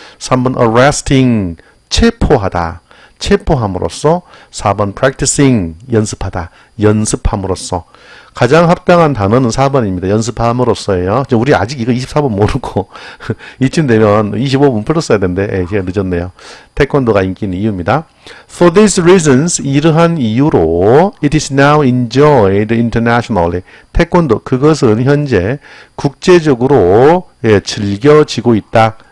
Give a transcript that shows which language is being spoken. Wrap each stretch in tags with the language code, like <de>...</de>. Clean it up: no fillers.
<ko>3번 arresting, 체포함으로써. 4번 practicing, 연습함으로써. 가장 합당한 단어는 4번입니다. 연습함으로써예요. 우리 아직 이거 24번 모르고 이쯤 되면 25번 풀었어야 되는데 제가 늦었네요. 태권도가 인기 있는 이유입니다.</ko> <en>For these reasons,</en> <ko>이러한 이유로</ko> <en>it is now enjoyed internationally.</en> <ko>태권도, 그것은 현재 국제적으로 즐겨지고 있다.</ko>